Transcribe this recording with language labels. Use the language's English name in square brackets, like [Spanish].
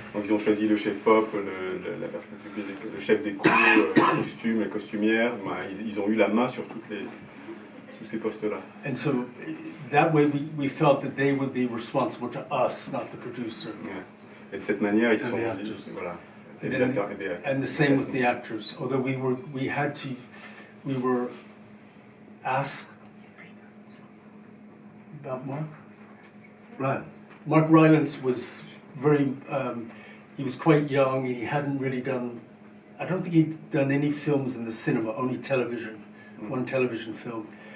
[French] Donc ils ont choisi le chef pop, la personne, le chef déco, le costume, la costumière. Ils ont eu la main sur tous ces postes-là. [English] And so that way we felt that they would be responsible to us, not the producer. [French] Ouais. Et de cette manière, ils se sont dit, voilà. [English] And the same with the actors. Although we were asked about Mark. Right. Mark Rylance was he was quite young and he hadn't really done, I don't think he'd done any films in the cinema, only television, one television film.